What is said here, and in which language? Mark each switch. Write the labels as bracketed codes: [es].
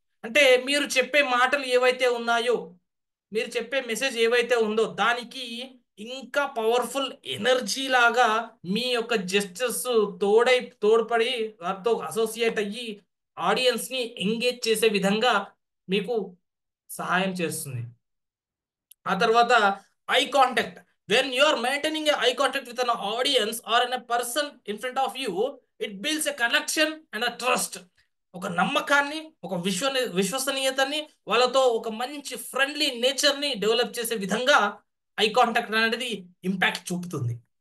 [te] అంటే మీరు చెప్పే మాటలు ఏవైతే ఉన్నాయో, మీరు చెప్పే మెసేజ్ ఏవైతే ఉందో దానికి ఇంకా పవర్ఫుల్ ఎనర్జీ లాగా మీ యొక్క జెస్చర్స్ తోడ్పడి వారితో అసోసియేట్ అయ్యి ఆడియన్స్ని ఎంగేజ్ చేసే విధంగా మీకు సహాయం చేస్తుంది. ఆ తర్వాత eye contact. [en] When you are maintaining a eye contact with an audience or in a person in front of you, it builds a connection and a trust. [te] ఒక నమ్మకాన్ని, ఒక విశ్వసనీయతని, వాళ్ళతో ఒక మంచి ఫ్రెండ్లీ నేచర్ని డెవలప్ చేసే విధంగా ఐ కాంటాక్ట్ అనేది ఇంపాక్ట్ చూపుతుంది.